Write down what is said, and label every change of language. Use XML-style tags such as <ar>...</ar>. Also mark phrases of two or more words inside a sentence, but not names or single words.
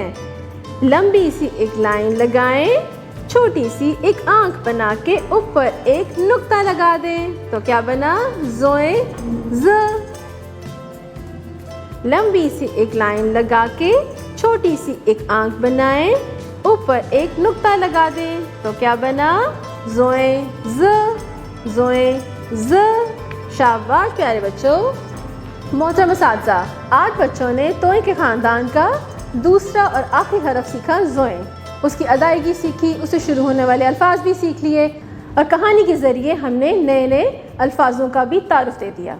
<ur>لمبی سی ایک لائن لگائیں، چھوٹی سی ایک آنکھ بنا کے اوپر ایک نقطہ لگا دیں تو کیا بنا؟ زوئیں ز. لمبی سی ایک لائن لگا کے چھوٹی سی ایک آنکھ بنائیں، اوپر ایک نقطہ لگا دیں تو کیا بنا؟ زوئیں ز. زوئیں ز. شاباش پیارے بچوں. محترم اساتذہ، آج بچوں نے توئیں کے خاندان کا دوسرا اور آخری حرف سیکھا زوئیں. اس کی ادائیگی سیکھی، اس سے شروع ہونے والے الفاظ بھی سیکھ لیے، اور کہانی کے ذریعے ہم نے نئے نئے الفاظوں کا بھی تعارف دے دیا.</ur>